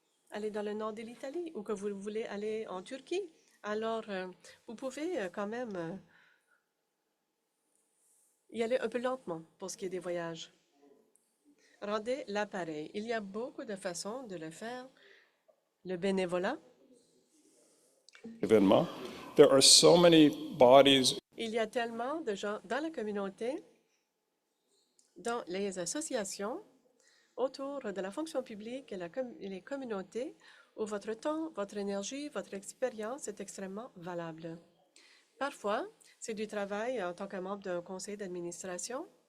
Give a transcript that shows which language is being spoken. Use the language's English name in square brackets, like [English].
[French] aller dans le nord de l'Italie ou que vous voulez aller en Turquie, alors vous pouvez quand même y aller un peu lentement pour ce qui est des voyages. Rendez l'appareil. Il y a beaucoup de façons de le faire. Le bénévolat. événement. [English] There are so many bodies. [French] Il y a tellement de gens dans la communauté, dans les associations, autour de la fonction publique et les communautés, où votre temps, votre énergie, votre expérience est extrêmement valable. Parfois, c'est du travail en tant que membre d'un conseil d'administration.